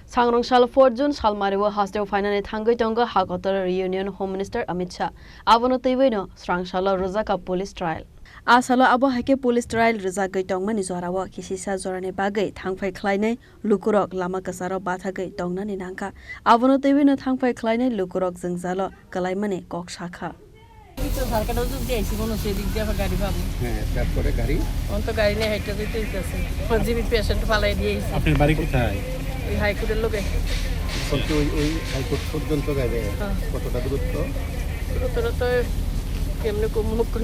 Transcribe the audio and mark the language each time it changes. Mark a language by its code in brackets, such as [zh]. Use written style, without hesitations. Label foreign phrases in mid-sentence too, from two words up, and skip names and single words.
[trp] Changrong Shal 4 June Shalmariwa Hostel Finance Tangai Tonga Hagotar Reunion [en] Home Minister [trp] Amit Shah Abono Tewino Strang Shala Rozaka [en] Police Trial [trp] Asalo abo hake [en] police trial [trp] Rozakai Tongmani Zorawa Kisisa Zorane Bagai Tangfai Kleine Lukurok Lama Kasaro Batagai Tongna Ninanka Abono Tewino Tangfai Kleine Lukurok Zingzalo Kalaimane Kok Shaka [bn] আপনার বাড়ি কোথায়? ওই হাইকোর্টের লোকে ওই হাইকোর্ট পর্যন্ত যাবে কতটা দূরত্ব? দূরত্ব তো কেমনে মুখ করে